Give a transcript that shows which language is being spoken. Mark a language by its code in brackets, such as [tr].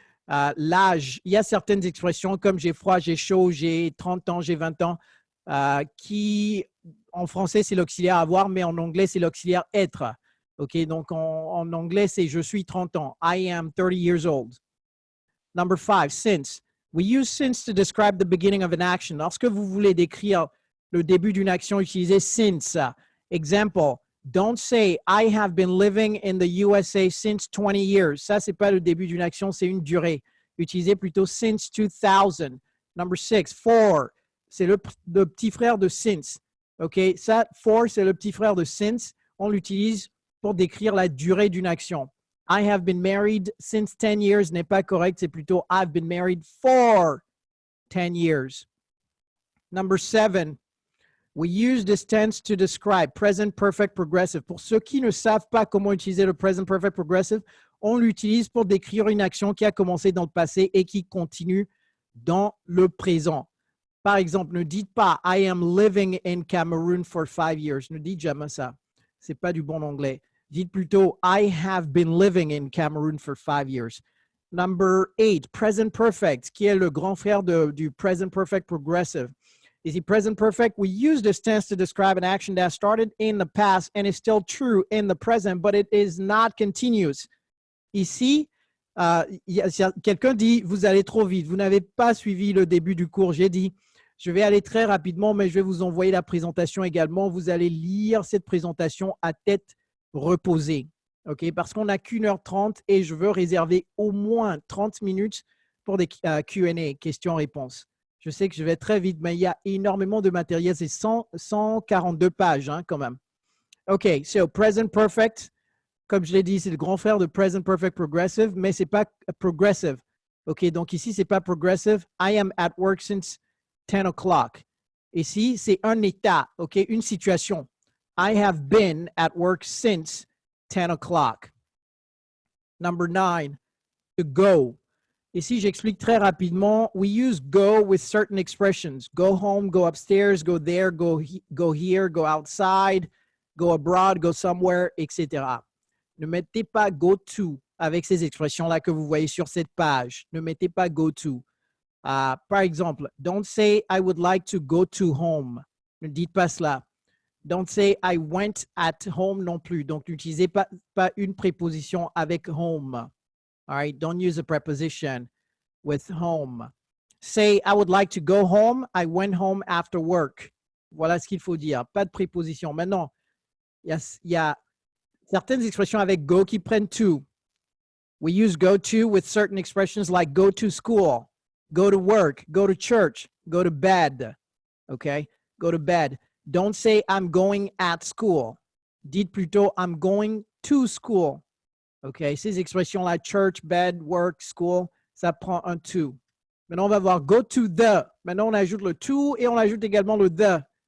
[fr] L'âge, il y a certaines expressions comme j'ai froid, j'ai chaud, j'ai 30 ans, j'ai 20 ans, qui en français c'est l'auxiliaire avoir, mais en anglais c'est l'auxiliaire être. OK, donc en anglais c'est je suis 30 ans. [en] I am 30 years old. Number 5, since. We use since to describe the beginning of an action. [fr] Lorsque vous voulez décrire le début d'une action, utilisez since. [en] Example. Don't say, I have been living in the USA since 20 years. [fr] Ça, ce n'est pas le début d'une action, c'est une durée. Utilisez plutôt since 2000. Number 6, for. C'est le petit frère de since. OK? Ça, for, c'est le petit frère de since. On l'utilise pour décrire la durée d'une action. [en] I have been married since 10 years [fr] n'est pas correct. C'est plutôt [en] I've been married for 10 years. Number 7. We use this tense to describe present perfect progressive. [fr] Pour ceux qui ne savent pas comment utiliser le present perfect progressive, on l'utilise pour décrire une action qui a commencé dans le passé et qui continue dans le présent. Par exemple, ne dites pas [en] I am living in Cameroon for 5 years. [fr] Ne dites jamais ça. C'est pas du bon anglais. Dites plutôt [en] I have been living in Cameroon for 5 years. Number 8, present perfect, [fr] qui est le grand frère du [en] present perfect progressive. Is it present perfect? We use this tense to describe an action that started in the past and is still true in the present, but it is not continuous. [fr] Ici, quelqu'un dit, vous allez trop vite. Vous n'avez pas suivi le début du cours. J'ai dit, je vais aller très rapidement, mais je vais vous envoyer la présentation également. Vous allez lire cette présentation à tête reposée. OK? Parce qu'on n'a qu'1h30 et je veux réserver au moins 30 minutes pour des Q&A, questions-réponses. Je sais que je vais très vite, mais il y a énormément de matériel. C'est 142 pages hein, quand même. [en] OK, so [fr] present perfect, comme je l'ai dit, c'est le grand frère de present perfect progressive, mais ce n'est pas progressive. OK, donc ici, ce n'est pas progressive. [en] I am at work since 10 o'clock. [fr] Ici, c'est un état, OK, une situation. [en] I have been at work since 10 o'clock. Number 9, to go. [fr] Ici, j'explique très rapidement. [en] We use go with certain expressions. Go home, go upstairs, go there, go here, go outside, go abroad, go somewhere, etc. [fr] Ne mettez pas go to avec ces expressions-là que vous voyez sur cette page. Ne mettez pas go to. Par exemple, [en] don't say I would like to go to home. [fr] Ne dites pas cela. [en] Don't say I went at home [fr] non plus. Donc, n'utilisez pas une préposition avec home. [en] All right, don't use a preposition with home. Say, I would like to go home. I went home after work. [fr] Voilà ce qu'il faut dire. Pas de préposition. Maintenant, il y a certaines expressions avec go qui prennent to. [en] We use go to with certain expressions like go to school, go to work, go to church, go to bed. Okay? Go to bed. Don't say I'm going at school. [fr] Dites plutôt [en] I'm going to school. [fr] OK? Ces expressions-là, church, bed, work, school, ça prend un to. Maintenant, on va voir go to the. Maintenant, on ajoute le to et on ajoute également le the.